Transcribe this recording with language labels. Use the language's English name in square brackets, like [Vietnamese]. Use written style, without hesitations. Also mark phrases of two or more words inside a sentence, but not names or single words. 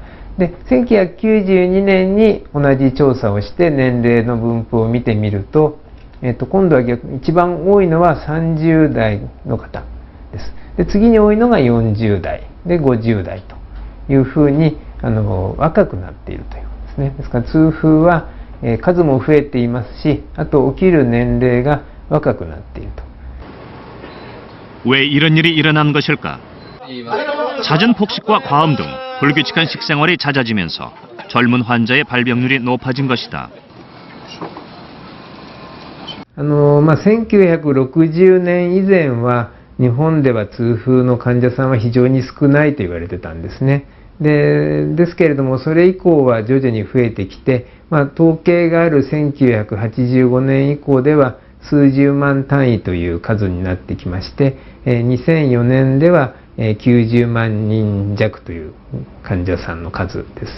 [Japanese] で、1992年に同じ調査をして年齢の分布を見てみると、今度は一番多いのは30代の方です。で、次に多いのが40代で50代というふうに若くなっているということですね。ですから痛風は数も増えていますし、あと起きる年齢が若くなっていると。 [Korean] 왜 이런 일이 일어난 것일까? 잦은 폭식과 과음 등 불규칙한 식생활이 잦아지면서 젊은 환자의 발병률이 높아진 것이다. [Japanese] 1960 年以前は日本では痛風の患者さんは非常に少ないと言われてたんですね。ですけれどもそれ以降は徐々に増えてきて、統計がある1985年以降では数十万単位という数になってきまして、2004年では90万人弱という患者さんの数です。